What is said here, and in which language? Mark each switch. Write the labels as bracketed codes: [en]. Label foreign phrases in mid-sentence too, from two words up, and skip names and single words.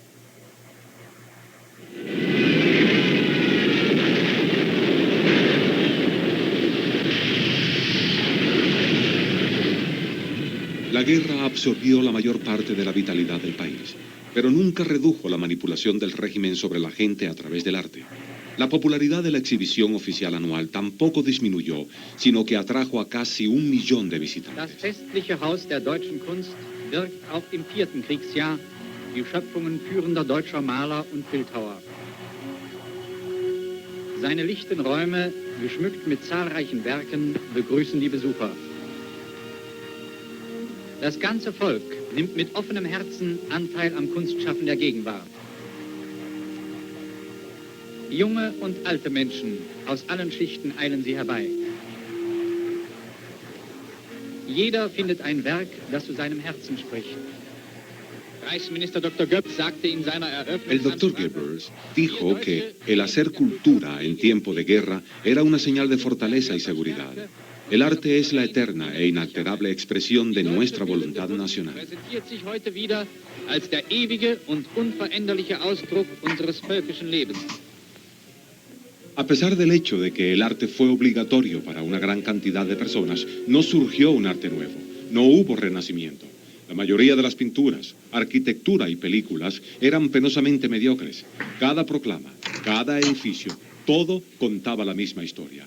[es] La guerra absorbió la mayor parte de la vitalidad del país, pero nunca redujo la manipulación del régimen sobre la gente a través del arte. La popularidad de la exhibición oficial anual tampoco disminuyó, sino que atrajo a casi 1 millón de visitantes. [de] Das festliche Haus der deutschen Kunst wirkt auch im 4. Kriegsjahr die Schöpfungen führender deutscher Maler und Bildhauer. Seine lichten Räume, geschmückt mit zahlreichen Werken, begrüßen die Besucher. Das ganze Volk nimmt mit offenem Herzen Anteil am Kunstschaffen der Gegenwart. Junge und alte Menschen aus allen Schichten eilen sie herbei. Jeder findet ein Werk, das zu seinem Herzen spricht. Reichsminister Dr. Goebbels sagte in seiner Eröffnung... [es] El Dr. Goebbels dijo que el hacer cultura en tiempo de guerra era una señal de fortaleza y seguridad. El arte es la eterna e inalterable expresión de nuestra voluntad nacional. [de] ...präsentiert sich heute wieder als der ewige und unveränderliche Ausdruck unseres völkischen Lebens. [es] A pesar del hecho de que el arte fue obligatorio para una gran cantidad de personas, no surgió un arte nuevo, no hubo renacimiento. La mayoría de las pinturas, arquitectura y películas eran penosamente mediocres. Cada proclama, cada edificio, todo contaba la misma historia.